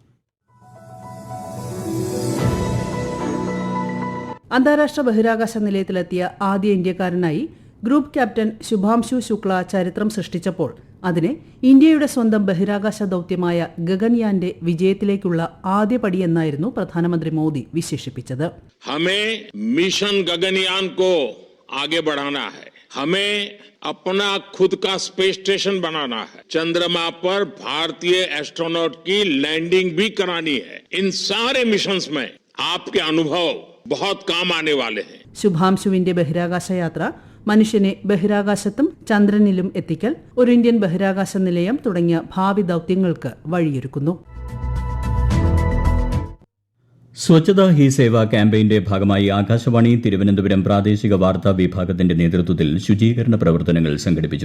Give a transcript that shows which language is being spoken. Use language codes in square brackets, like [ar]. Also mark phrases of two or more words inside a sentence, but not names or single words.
[ml] അന്താരാഷ്ട്ര ബഹിരാകാശ നിലയത്തിലെത്തിയ ആദ്യ ഇന്ത്യക്കാരനായി ഗ്രൂപ്പ് ക്യാപ്റ്റൻ ശുഭാംശു ശുക്ല ചരിത്രം സൃഷ്ടിച്ചപ്പോൾ അതിനെ ഇന്ത്യയുടെ സ്വന്തം ബഹിരാകാശ ദൌത്യമായ ഗഗൻയാന്റെ വിജയത്തിലേക്കുള്ള ആദ്യ പടിയെന്നായിരുന്നു പ്രധാനമന്ത്രി മോദി വിശേഷിപ്പിച്ചത്. [hi] हमें मिशन गगनयान को आगे बढ़ाना है, हमें अपना खुद का स्पेस स्टेशन बनाना है, चंद्रमा पर भारतीय एस्ट्रोनॉट की लैंडिंग भी करानी है. इन सारे मिशंस में आपके अनुभव बहुत काम आने वाले हैं. [ml] ശുഭാംശുവിന്റെ ബഹിരാകാശ യാത്ര മനുഷ്യനെ ബഹിരാകാശത്തും ചന്ദ്രനിലും എത്തിക്കൽ, ഒരു ഇന്ത്യൻ ബഹിരാകാശ നിലയം തുടങ്ങിയ ഭാവി ദൌത്യങ്ങൾക്ക് വഴിയൊരുക്കുന്നു. സ്വച്ഛതാ ഹി സേവ ക്യാമ്പയിന്റെ ഭാഗമായി ആകാശവാണി തിരുവനന്തപുരം പ്രാദേശിക വാർത്താ വിഭാഗത്തിന്റെ നേതൃത്വത്തിൽ ശുചീകരണ പ്രവർത്തനങ്ങൾ സംഘടിപ്പിച്ചു.